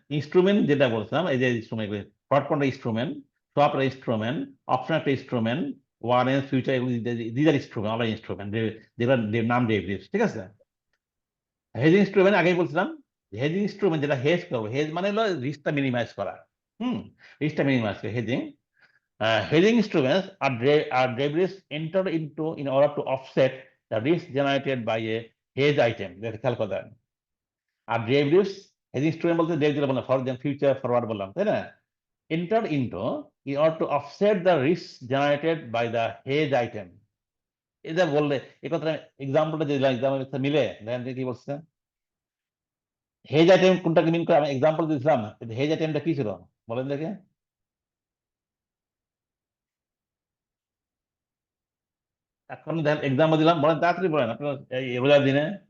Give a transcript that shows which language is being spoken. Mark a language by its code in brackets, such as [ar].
[bn] Instrument যেটা বলছিলাম, এই যে instrument, forward contract instrument, swap instrument, option একটা ইনস্ট্রুমেন্ট, ওয়ারেন্ট, ফিউচার, এগুলো দিদার ইনস্ট্রুমেন্ট, আমরা ইনস্ট্রুমেন্ট যেগুলো নাম ডেরিভেটিভস, ঠিক আছে? হেজ ইনস্ট্রুমেন্ট আগেই বলছিলাম, হেজ ইনস্ট্রুমেন্ট যেটা হেজ করবো, হেজ মানে হলো রিস্কটা মিনিমাইজ করা। রিস্কটা মিনিমাইজ করে hedging. [en] Hedging instruments are derivatives entered into in order to offset the risk generated by a hedge item. [bn] যেটা খেয়াল করতে হবে। আর derivatives, hedging instrument বলতে ডেরিভেটিভ বললাম, ফর যেমন ফিউচার, ফরওয়ার্ড বললাম, তাই না? [en] Entered into in order to offset the risk generated by the hedge item. [bn] এটা বললে এই কথাটা, এক্সাম্পলটা দিলাম, এক্সাম্পল মিলে দেখেন কি বলছে। হেজ আইটেম কোনটাকে মিন করে আমি এক্সাম্পল দিয়েছিলাম, হেজ আইটেমটা কি ছিল বলেন দেখে? এখন দেখেন এক্সাম্পল দিলাম, বলেন তাড়াতাড়ি বলেন আপনার এই রোজার দিনে।